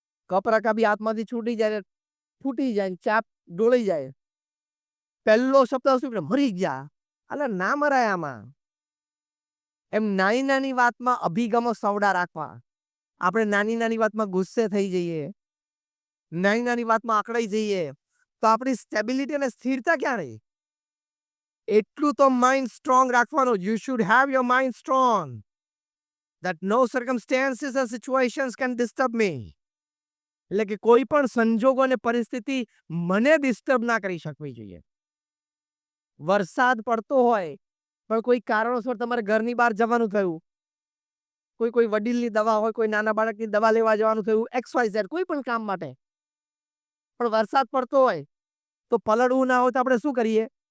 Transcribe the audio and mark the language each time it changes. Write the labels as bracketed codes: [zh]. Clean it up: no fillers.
[gu] કપરકા બી હાથમાંથી છૂટી જાય, ફૂટી જાય, ચાપ ડોળાઈ જાય, પહેલો શબ્દ શું મરી ગયા, એટલે ના મરાય આમાં. એમ નાની નાની વાતમાં અભિગમો સવડા રાખવા. આપણે નાની નાની વાતમાં ગુસ્સે થઈ જઈએ, નાની નાની વાતમાં આકળાઈ જઈએ તો આપણી સ્ટેબિલિટી અને સ્થિરતા ક્યાં રહી? એટલું તો માઇન્ડ સ્ટ્રોંગ રાખવાનું. [en] You should have your mind strong that no circumstances or situations can disturb me. [gu] એટલે કે કોઈ પણ સંજોગો અને પરિસ્થિતિ મને ડિસ્ટર્બ ના કરી શકવી જોઈએ. વરસાદ પડતો હોય પણ કોઈ કારણોસર તમારે ઘરની બહાર જવાનું થયું, કોઈ વડીલની દવા હોય, કોઈ નાના બાળકની દવા લેવા જવાનું થયું, XYZ કોઈ પણ કામ માટે, પણ વરસાદ પડતો હોય તો પલળવું ના હોય તો આપણે શું કરીએ?